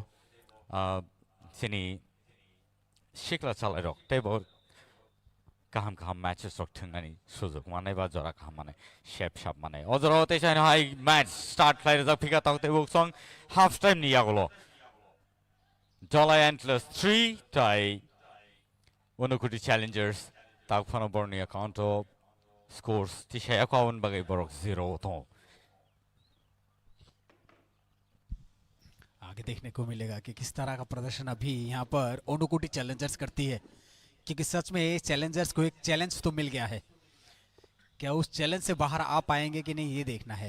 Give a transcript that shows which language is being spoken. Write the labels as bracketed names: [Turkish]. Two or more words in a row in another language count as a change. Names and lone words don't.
[Kok Borok] sini Shikla chalai rok tebo kaham matches rok thungnani sujok manai ba jora kaham manai shape shap manai ojoro tesain hai [English] match start play [Kok Borok] jak phika tok tebo song [English] half time [Kok Borok] ni yagolo Dolai Antlers 3 tai Unukuti Challengers tak phano borni [English] account of scores [Kok Borok] tisha akaun bagai borok 0 to [Hindi] आगे देखने को मिलेगा कि किस तरह का प्रदर्शन अभी यहाँ पर ओनुकुटी चैलेंजर्स करती है, क्योंकि सच में इस चैलेंजर्स को एक चैलेंज तो मिल गया है। क्या उस चैलेंज से बाहर आ पाएंगे कि नहीं, ये देखना है।